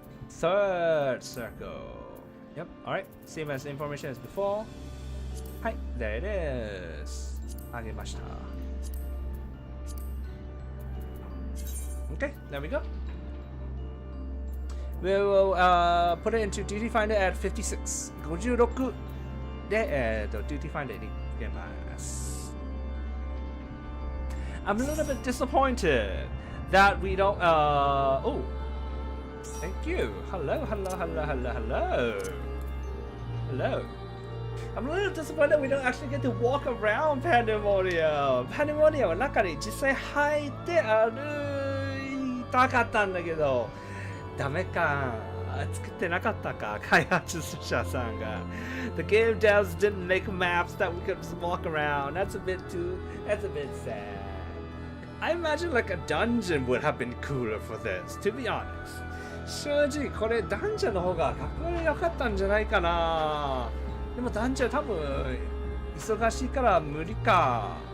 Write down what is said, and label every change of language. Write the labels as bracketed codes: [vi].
[en] Third circle. Yep, alright. Same as information as before. Hi, there it is. [ja] あげました. [en] Okay, there we go. We will put it into Duty Finder at 56. [ja] 56で、Duty Finder に入れます. [en] I'm a little bit disappointed that we don't. Oh, thank you. Hello, hello, hello, hello, hello. Hello. I'm a little disappointed that we don't actually get to walk around Pandaemonium. [ja] Pandaemonium の中に実際入って歩いたかったんだけど、ダメか。作ってなかったか、開発者さんが。 [en] The game devs didn't make maps that we could just walk around. That's a bit sad. I imagine like a dungeon would have been cooler for this, to be honest. [ja] 正直これダンジョンの方がかっこよかったんじゃないかな。でもダンジョン多分忙しいから無理か。